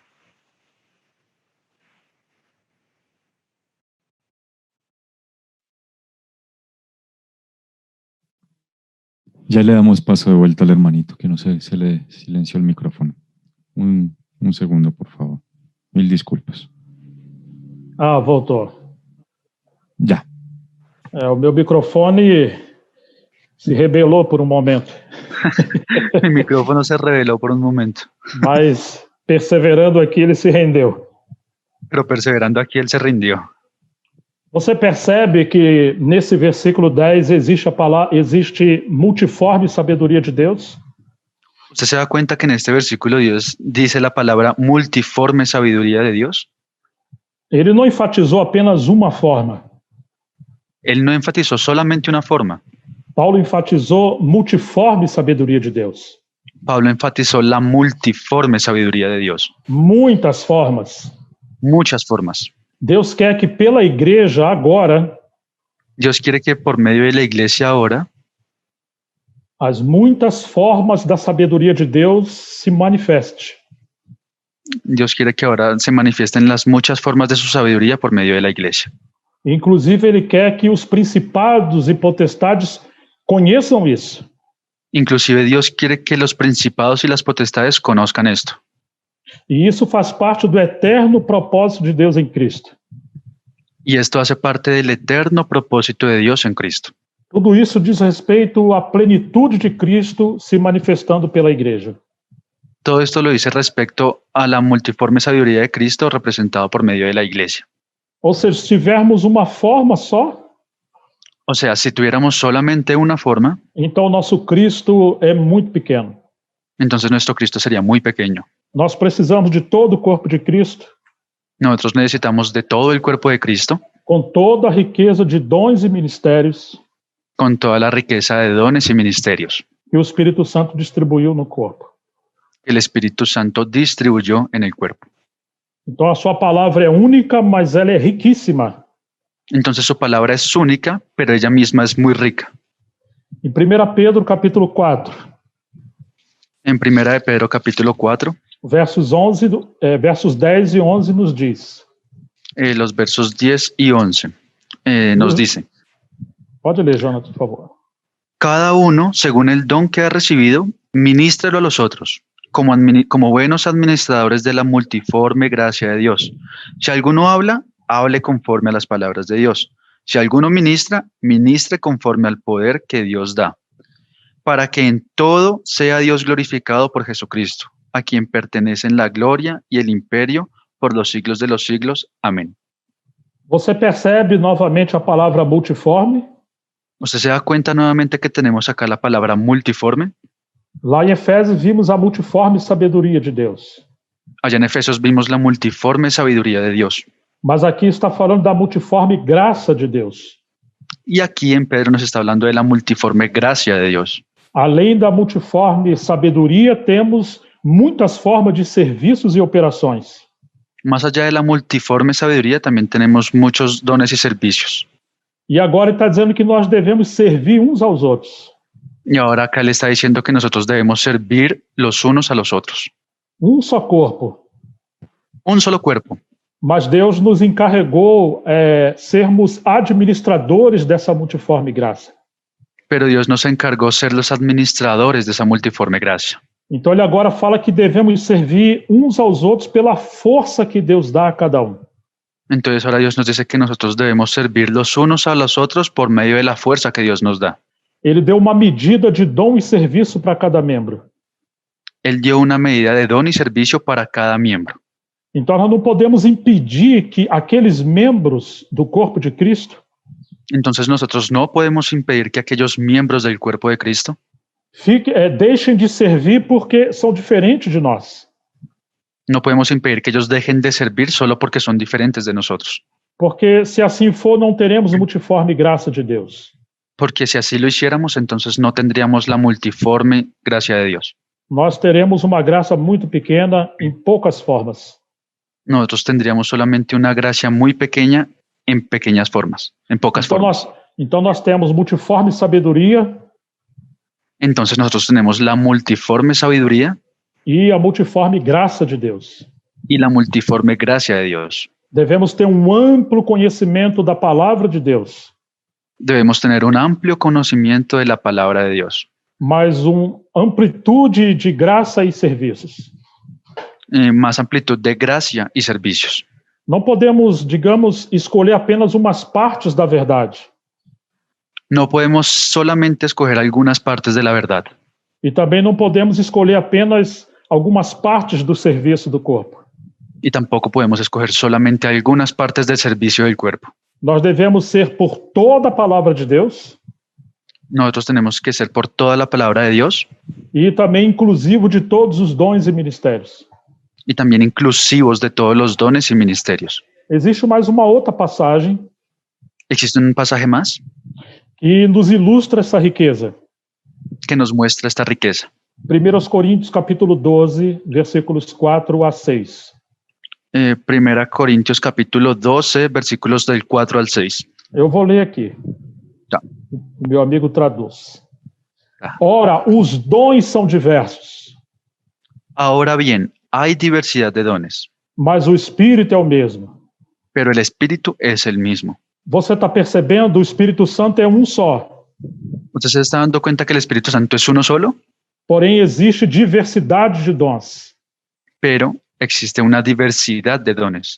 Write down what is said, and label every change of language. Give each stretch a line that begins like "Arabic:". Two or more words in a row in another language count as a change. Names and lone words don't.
Spanish: Ya le damos paso de vuelta al hermanito, que no sé, se le silenció el micrófono. Un segundo, por favor. Mil disculpas.
Portuguese: Voltou.
Spanish: Ya.
Portuguese: O meu microfone se rebelou por um momento.
Spanish: Mi micrófono se reveló por un momento,
Portuguese: Mas, perseverando aqui, ele se rendeu.
Spanish: pero perseverando aquí él se rindió.
Portuguese: Você percebe que nesse versículo 10 existe multiforme sabedoria de Deus?
Spanish: ¿Usted se da cuenta que en este versículo Dios dice la palabra multiforme sabiduría de Dios?
Portuguese: Ele não enfatizou apenas uma forma.
Spanish: Él no enfatizó solamente una forma.
Portuguese: Paulo enfatizou multiforme sabedoria de Deus.
Spanish: Pablo enfatizó la multiforme sabiduría de Dios.
Portuguese: Muitas formas.
Spanish: Muchas formas.
Portuguese: Deus quer que pela igreja agora,
Spanish: Dios quiere que por medio de la iglesia ahora,
Portuguese: as muitas formas da sabedoria de Deus se manifeste.
Spanish: Dios quiere que ahora se manifiesten las muchas formas de su sabiduría por medio de la iglesia.
Portuguese: Inclusive, ele quer que os principados e potestades conheçam isso.
Spanish: Inclusive Dios quiere que los principados y las potestades conozcan esto.
Portuguese: E isso faz parte do eterno propósito de Deus em Cristo.
Spanish: Y esto hace parte del eterno propósito de Dios en Cristo.
Portuguese: Tudo isso diz respeito à plenitude de Cristo se manifestando pela igreja.
Spanish: Todo esto lo dice respecto a la multiforme sabiduría de Cristo representado por medio de la iglesia.
Portuguese: Ou seja, se tivermos uma forma só,
Spanish: O sea, si tuviéramos solamente una forma,
Portuguese: então o nosso Cristo é muito pequeno.
Spanish: entonces nuestro Cristo sería muy pequeño.
Portuguese: Nós precisamos de todo o corpo de Cristo
Spanish: Nosotros necesitamos de todo el cuerpo de Cristo,
Portuguese: com toda a riqueza de dons e ministérios
Spanish: con toda la riqueza de dones y ministerios
Portuguese: que o Espírito Santo distribuiu no corpo.
Spanish: que el Espíritu Santo distribuyó en el cuerpo.
Portuguese: Então a sua palavra é única, mas ela é riquíssima.
Spanish: Entonces su palabra es única, pero ella misma es muy rica.
Portuguese: Em 1 Pedro capítulo 4,
Spanish: En 1 de Pedro capítulo 4,
Portuguese: versos 10 e 11 nos diz.
Spanish: los versos 10 y 11 nos dice:
Portuguese: Pode ler, Jonathan, por favor.
Spanish: cada uno, según el don que ha recibido, ministrelo a los otros, como buenos administradores de la multiforme gracia de Dios. Si alguno habla, hable conforme a las palabras de Dios. Si alguno ministra, ministre conforme al poder que Dios da, para que en todo sea Dios glorificado por Jesucristo, a quien pertenecen la gloria y el imperio por los siglos de los siglos. Amén.
Portuguese: Você percebe novamente a palavra multiforme?
Spanish: ¿Usted se da cuenta nuevamente que tenemos acá la palabra multiforme?
Portuguese: Lá em Efésios vimos a multiforme sabedoria de Deus.
Spanish: Allá en Efesios vimos la multiforme sabiduría de Dios.
Portuguese: Mas aqui está falando da multiforme graça de Deus.
Spanish: Y aquí en Pedro nos está hablando de la multiforme gracia de Dios.
Portuguese: Além da multiforme sabedoria, temos muitas formas de serviços e operações.
Spanish: Más allá de la multiforme sabiduría, también tenemos muchos dones y servicios.
Portuguese: E agora ele está dizendo que nós devemos servir uns aos outros.
Spanish: Y ahora acá le está diciendo que nosotros debemos servir los unos a los otros.
Portuguese: Só corpo.
Spanish: Un solo cuerpo.
Portuguese: Mas Deus nos encarregou sermos administradores dessa multiforme graça.
Spanish: Pero Dios nos encargó ser los administradores de esa multiforme gracia.
Portuguese: Então ele agora fala que devemos servir uns aos outros pela força que Deus dá a cada um.
Spanish: Entonces ahora Dios nos dice que nosotros debemos servir los unos a los otros por medio de la fuerza que Dios nos da.
Portuguese: Ele deu uma medida de dom e serviço para cada membro.
Spanish: Él dio una medida de don y servicio para cada miembro.
Portuguese: Então nós não podemos impedir que aqueles membros do corpo de Cristo
Spanish: Entonces nosotros no podemos impedir que aquellos miembros del cuerpo de Cristo
Portuguese: deixem de servir porque são diferentes de nós.
Spanish: no podemos impedir que ellos dejen de servir solo porque son diferentes de nosotros.
Portuguese: Porque se assim for, não teremos multiforme graça de Deus.
Spanish: Porque si así lo hiciéramos, entonces no tendríamos la multiforme gracia de Dios.
Portuguese: Nós teremos uma graça muito pequena em poucas formas.
Spanish: Nosotros tendríamos solamente una gracia muy pequeña en pequeñas formas, en pocas formas.
Portuguese: Então nós temos multiforme sabedoria
Spanish: Entonces nosotros tenemos la multiforme sabiduría
Portuguese: e a multiforme graça de Deus.
Spanish: y la multiforme gracia de Dios.
Portuguese: Devemos ter amplo conhecimento da palavra de Deus,
Spanish: Debemos tener un amplio conocimiento de la palabra de Dios,
Portuguese: mas amplitude de graça e serviços.
Spanish: más amplitud de gracia y servicios.
Portuguese: Não podemos, digamos, escolher apenas umas partes da verdade.
Spanish: No podemos solamente escoger algunas partes de la verdad.
Portuguese: E também não podemos escolher apenas algumas partes do serviço do corpo.
Spanish: Y tampoco podemos escoger solamente algunas partes del servicio del cuerpo.
Portuguese: Nós devemos ser por toda a palavra de Deus
Spanish: Nosotros tenemos que ser por toda la palabra de Dios
Portuguese: e também inclusivo de todos os dons e ministérios.
Spanish: y también inclusivos de todos los dones y ministerios.
Portuguese: Existe mais uma outra passagem
Spanish: ¿Existe un pasaje más
Portuguese: que nos ilustra essa riqueza.
Spanish: que nos muestra esta riqueza?
Portuguese: 1 Coríntios capítulo 12, versículos 4 a 6.
Spanish: 1 Corintios capítulo 12, versículos del 4 al 6.
Portuguese: Eu vou ler aqui. Tá. Meu amigo traduz. Tá. Ora, os dons são diversos,
Spanish: Ahora bien, hay diversidad de dones,
Portuguese: mas o Espírito é o mesmo.
Spanish: pero el Espíritu es el mismo.
Portuguese: Você está percebendo? O Espírito Santo é um só.
Spanish: ¿Usted se está dando cuenta que el Espíritu Santo es uno solo?
Portuguese: Porém, existe diversidade de dons.
Spanish: Pero existe una diversidad de dones.